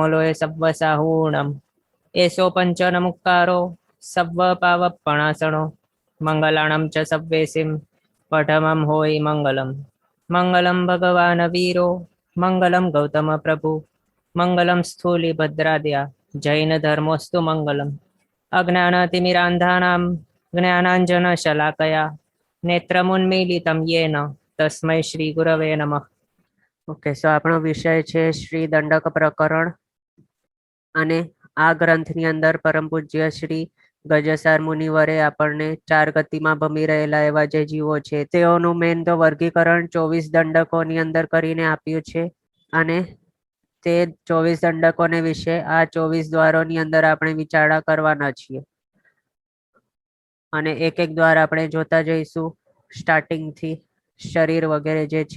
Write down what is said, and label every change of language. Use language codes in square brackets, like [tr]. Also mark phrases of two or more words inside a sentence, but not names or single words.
[pra] लोय सव्वसाहूणम् एषो पञ्चनमुक्कारो सव्वपावपणासनो मङ्गलाणं च सव्वेसिं पठमं होयि मङ्गलं [sa] मङ्गलं भगवान् वीरो मङ्गलं गौतमप्रभु मङ्गलं स्थूलिभद्राद्या जैनधर्मोऽस्तु मङ्गलम् अज्ञानतिमिरान्धानां ज्ञानाञ्जनशलाकया नेत्रमुन्मीलितं येन तस्मै श्रीगुरवे नमः। [en] Ok, so [gu] આપણો વિષય છે શ્રી દંડક પ્રકરણ અને આ ગ્રંથની અંદર પરમ પૂજ્ય શ્રી ગજસાર મુનિવરે આપણને ચાર ગતિમાં ભમી રહેલા એવા જે જીવો છે તેઓનું મેન તો વર્ગીકરણ 24 દંડકોની અંદર કરીને આપ્યું છે અને તે 24 દંડકોને વિશે આ 24 દ્વારોની અંદર આપણે વિચારણા કરવાના છીએ અને એક એક દ્વાર આપણે જોતા જઈશું સ્ટાર્ટિંગથી શરીર વગેરે જે છે